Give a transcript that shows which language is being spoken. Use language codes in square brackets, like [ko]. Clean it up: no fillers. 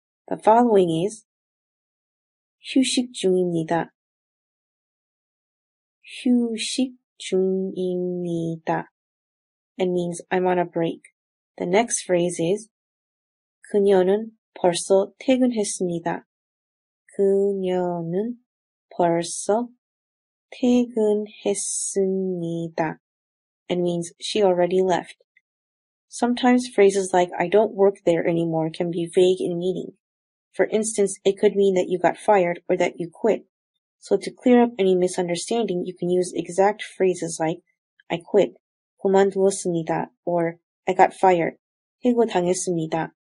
[en] The following is, [ko] 휴식 중입니다. 휴식 중입니다. [en] It means, I'm on a break. The next phrase is, [ko] 그녀는 벌써 퇴근했습니다. 그녀는 벌써 퇴근했습니다. [en] It means, she already left. Sometimes phrases like, I don't work there anymore can be vague in meaning. For instance, it could mean that you got fired or that you quit. So to clear up any misunderstanding, you can use exact phrases like I quit, [ko] 그만두었습니다, [en] or I got fired, [ko] 해고당했습니다.